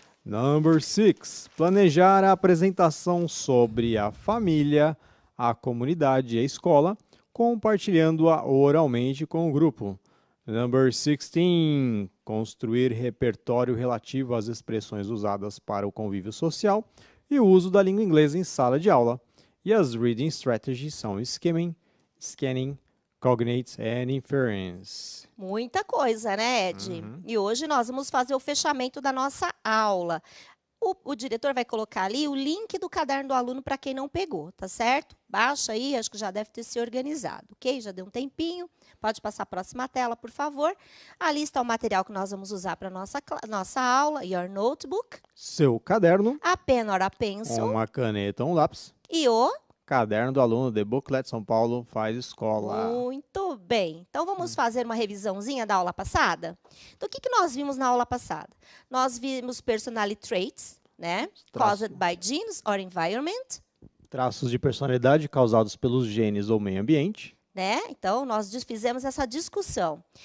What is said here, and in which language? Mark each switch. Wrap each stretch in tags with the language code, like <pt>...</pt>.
<en>Number 6.</en> <pt>Planejar a apresentação sobre a família, a comunidade e a escola, compartilhando-a oralmente com o grupo.</pt> <en>Number 16.</en> <pt>Construir repertório relativo às expressões usadas para o convívio social e o uso da língua inglesa em sala de aula. E as</pt> <en>reading strategies</en> <pt>são</pt> <en>scanning, cognate and inference.</en> <pt>Muita coisa, né, Ed? E hoje nós vamos fazer o fechamento da nossa aula. O diretor vai colocar ali o link do caderno do aluno para quem não pegou, tá certo? Baixa aí, acho que já deve ter se organizado, ok? Já deu um tempinho. Pode passar a próxima tela, por favor. Ali está o material que nós vamos usar para a nossa aula.</pt> <en>Your notebook.</en> <pt>Seu caderno.</pt> <en>A pen or a pencil.</en> <pt>Uma caneta ou um lápis. E o caderno do aluno The Booklet São Paulo faz escola. Muito bem. Então, vamos fazer uma revisãozinha da aula passada? Então, o que nós vimos na aula passada? Nós vimos</pt> <en>personality traits,</en> <pt>né?</pt> <en>Caused by genes or environment.</en> <pt>Traços de personalidade causados pelos genes ou meio ambiente. Né? Então, nós fizemos essa discussão.</pt>